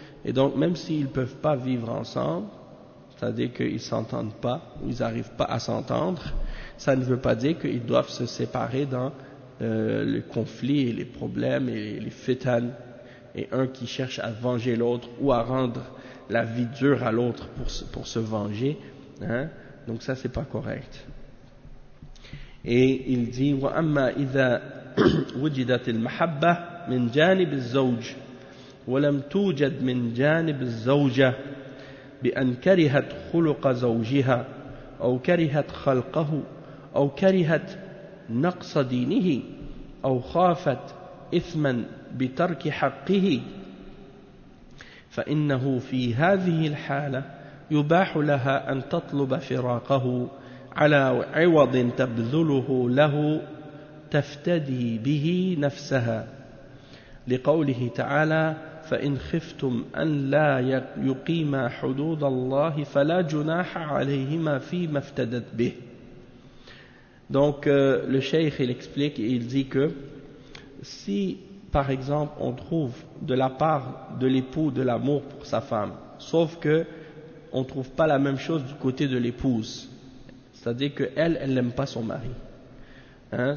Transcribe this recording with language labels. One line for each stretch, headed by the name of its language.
French: Et donc même s'ils ne peuvent pas vivre ensemble, c'est-à-dire qu'ils ne s'entendent pas, ou ils n'arrivent pas à s'entendre, ça ne veut pas dire qu'ils doivent se séparer dans les conflits et les problèmes et les fitanes, et un qui cherche à venger l'autre ou à rendre la vie dure à l'autre pour se venger, hein? Donc ça, c'est pas correct. Et il dit
Arabic: wa amma idha wujidat al-mahabba min janib az-zawj wa lam tujad min janib az-zawja bi an karihat khuluq zawjiha aw karihat khalqahu aw karihat naqs dinihi aw khafat ithman بترك حقه فإنه في هذه الحالة يباح لها أن تطلب فراقه على عوض تبذله له تفتدي به نفسها لقوله تعالى فإن خفتم أن لا يقيم حدود الله فلا جناح عليهما فيما افتدت به.
French: Donc le cheikh il explique et il dit que si par exemple on trouve de la part de l'époux de l'amour pour sa femme, sauf que on trouve pas la même chose du côté de l'épouse, c'est-à-dire que elle n'aime pas son mari, hein?